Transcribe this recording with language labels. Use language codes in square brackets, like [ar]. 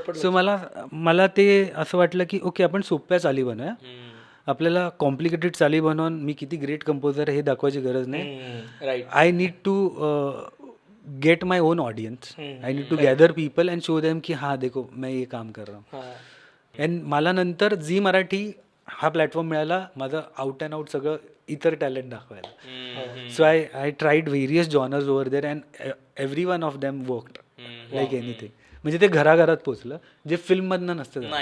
[mr] So मला ते असं वाटलं की ओके आपण सोप्या चाली बनवूया. आपल्याला कॉम्प्लिकेटेड चाली बनवून मी किती ग्रेट कंपोजर आहे हे दाखवायची गरज नाही. [en] I need to get my own audience. I need to gather people and show them [hi] की हाँ देखो मैं ये काम कर रहा हूँ. [mr] अँड मला नंतर झी मराठी हा प्लॅटफॉर्म मिळाला माझं आउट अँड आउट सगळं इतर टॅलेंट दाखवायला. [en] So I tried various genres over there and every one of them worked like anything. [mr] म्हणजे ते घराघरात पोचलं जे फिल्ममधनं नसतं.